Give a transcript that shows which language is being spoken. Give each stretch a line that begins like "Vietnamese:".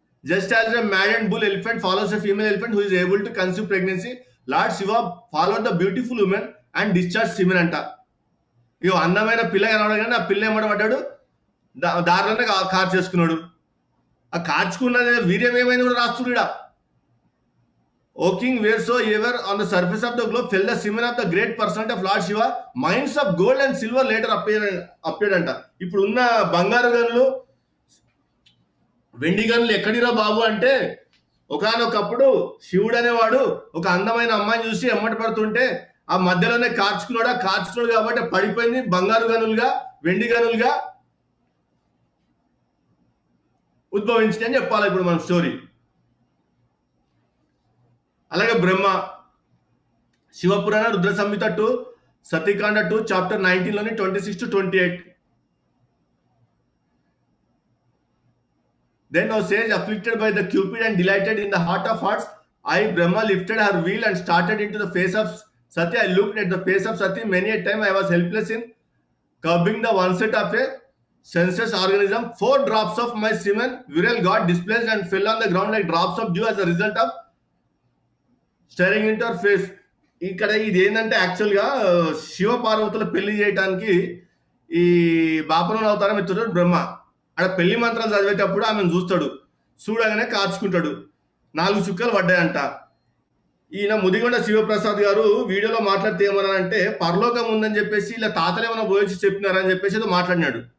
English: Just as a maddened bull elephant follows a female elephant who is able to conceive pregnancy, Lord Shiva followed the beautiful woman and discharged semen అంట.
Telugu: ఇగో అందమైన పిల్ల కనబడగానే ఆ పిల్ల ఏమడబడ్డాడు, దారిలోనే car చేసుకున్నాడు. ఆ కార్చుకున్నది వీర్యం ఏమైంది కూడా రాస్తున్నాడు.
English: O king, wheresoever on the surface of the globe fell the semen of the great personality of Lord Shiva, mines of gold and silver later appeared అంట.
Telugu: ఇప్పుడు ఉన్న బంగారు గనులు వెండి గనులు ఎక్కడిరా బాబు అంటే, ఒకానొకప్పుడు శివుడు అనేవాడు ఒక అందమైన అమ్మాయిని చూసి ఎమ్మటి పడుతుంటే ఆ మధ్యలోనే కార్చుకున్నాడు కాబట్టి పడిపోయింది బంగారు గనులుగా వెండి గనులుగా ఉద్భవించింది అని చెప్పాలి ఇప్పుడు మన స్టోరీ. అలాగే బ్రహ్మ శివపురాణ రుద్ర సంహిత 2 సతీకాండ 2 chapter 19లోని 26 to 28.
English: Then O sage, afflicted by the Cupid and delighted in the heart of hearts, I Brahma lifted her wheel and started into the face of Sati. I looked at the face of Sati. Many a time I was helpless in curbing the onset of a senseless organism. 4 drops of my semen virile got displaced and fell on the ground like drops of dew as a result of staring into her face.
Telugu: ఇక్కడ ఇది ఏంటంటే యాక్చువల్గా శివ పార్వతుల పెళ్లి చేయడానికి ఈ బాపన అవతారం ఎత్తుతాడు బ్రహ్మ. అక్కడ పెళ్లి మంత్రాలు చదివేటప్పుడు ఆమెను చూడగానే కార్చుకుంటాడు. 4 చుక్కలు పడ్డాయంట. ఈయన ముదిగొండ శివప్రసాద్ గారు వీడియోలో మాట్లాడితే ఏమన్నారంటే పరలోకం ఉందని చెప్పేసి ఇలా తాతలు ఏమైనా పోయి చెప్పినారని చెప్పేసి ఏదో మాట్లాడినాడు.